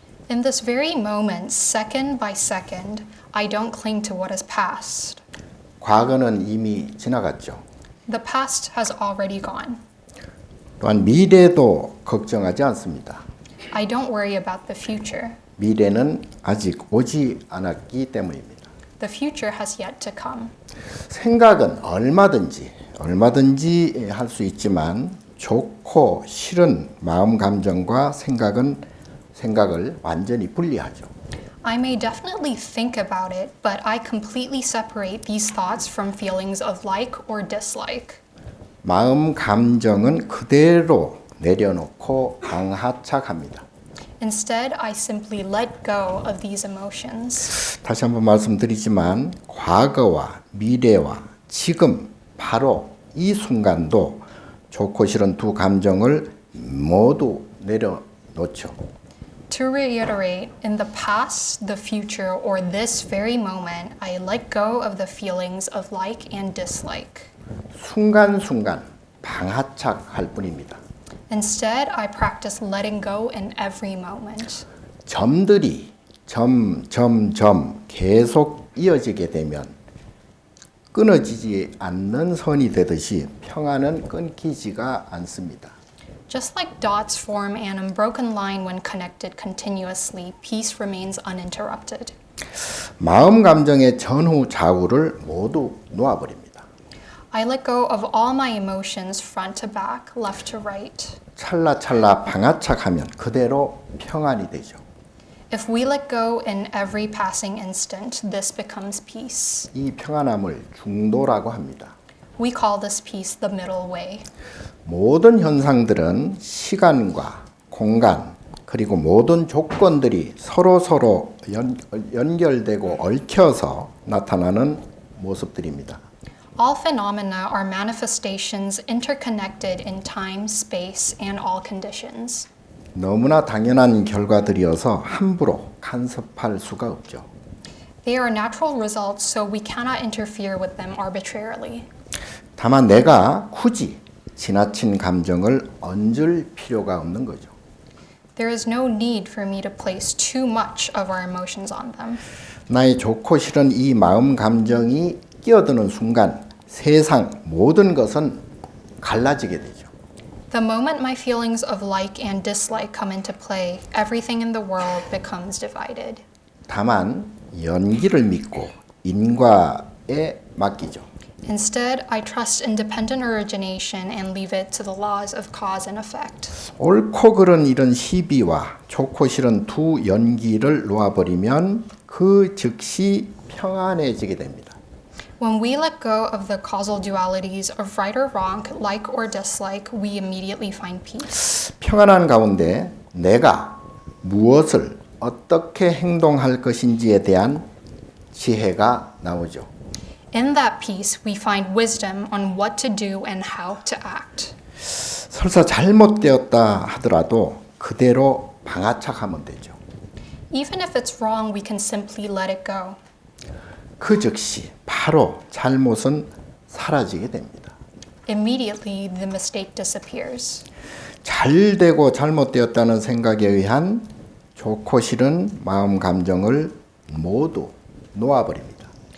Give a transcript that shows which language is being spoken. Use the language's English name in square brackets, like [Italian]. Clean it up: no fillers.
[English] In this very moment, second by second, I don't cling to what has passed. [Korean] 과거는 이미 지나갔죠. [English] The past has already gone. [Korean] 또한 미래도 걱정하지 않습니다. [English] I don't worry about the future. [Korean] 미래는 아직 오지 않았기 때문입니다. [English] The future has yet to come. [Korean] 생각은 얼마든지 할 수 있지만 좋고 싫은 마음 감정과 생각을 완전히 분리하죠. [English] I may definitely think about it, but I completely separate these thoughts from feelings of like or dislike. [Korean] 마음 감정은 그대로 내려놓고 방하착합니다. [English] Instead, I simply let go of these emotions. [Korean] 다시 한번 말씀드리지만 과거와 미래와 지금 바로 이 순간도 좋고 싫은 두 감정을 모두 내려놓죠. [English] To reiterate, in the past, the future, or this very moment, I let go of the feelings of like and dislike. [Korean] 순간순간 방아착할 뿐입니다. [English] Instead, I practice letting go in every moment. [Korean] 점들이 점 계속 이어지게 되면 끊어지지 않는 선이 되듯이 평안은 끊기지가 않습니다. [English] Just like dots form an unbroken line when connected continuously, peace remains uninterrupted. [Korean] 마음 감정의 전후 좌우를 모두 놓아버립니다. [English] I let go of all my emotions front to back, left to right. [Korean] 찰나찰나 방아착하면 그대로 평안이 되죠. [English] If we let go in every passing instant, this becomes peace. [Korean] 이 평안함을 중도라고 합니다. [English] We call this peace the middle way. [Korean] 모든 현상들은 시간과 공간 그리고 모든 조건들이 서로 연결되고 얽혀서 나타나는 모습들입니다. [English] All phenomena are manifestations interconnected in time, space, and all conditions. [Korean] 너무나 당연한 결과들이어서 함부로 간섭할 수가 없죠. [English] They are natural results, so we cannot interfere with them arbitrarily. [Korean] 다만 내가 굳이 지나친 감정을 얹을 필요가 없는 거죠. [English] There is no need for me to place too much of our emotions on them. [Korean] 나의 좋고 싫은 이 마음 감정이 끼어드는 순간 세상 모든 것은 갈라지게 되죠. [English] The moment my feelings of like and dislike come into play, everything in the world becomes divided. [Korean] 다만 연기를 믿고 인과에 맡기죠. [English] Instead, I trust independent origination and leave it to the laws of cause and effect. [Korean] 옳고 그른 이런 시비와 좋고 싫은 두 연기를 놓아버리면 그 즉시 평안해지게 됩니다. [English] When we let go of the causal dualities of right or wrong, like or dislike, we immediately find peace. [Korean] 평안한 가운데 내가 무엇을 어떻게 행동할 것인지에 대한 지혜가 나오죠. [English] In that peace, we find wisdom on what to do and how to act. [Korean] 설사 잘못되었다 하더라도 그대로 방아착하면 되죠. [English] Even if it's wrong, we can simply let it go. [Korean] 그 즉시 바로 잘못은 사라지게 됩니다. [English] Immediately, the mistake disappears. [Korean] 잘 되고 잘못되었다는 생각에 의한 좋고 싫은 마음 감정을 모두 놓아버립니다.